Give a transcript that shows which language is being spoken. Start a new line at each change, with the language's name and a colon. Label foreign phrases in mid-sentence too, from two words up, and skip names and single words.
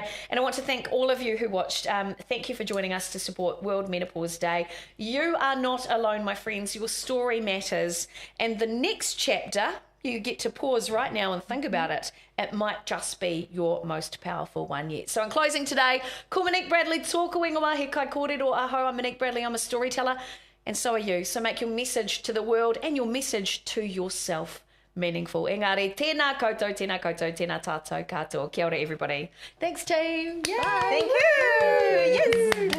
English: And I want to thank all of you who watched. Thank you for joining us to support World Menopause Day. You are not alone, my friends. Your story matters. And the next chapter, you get to pause right now and think about it. It might just be your most powerful one yet. So in closing today,
Māori: ko Monique Bradley, tōku ingoa he kai kōrero aho.
English: I'm Monique Bradley, I'm a storyteller, and so are you. So make your message to the world and your message to yourself meaningful.
Māori: Engari, tēnā koutou, tēnā koutou, tēnā tātou katoa. Kia ora,
English: everybody. Thanks, team. Yay. Thank you. Yes.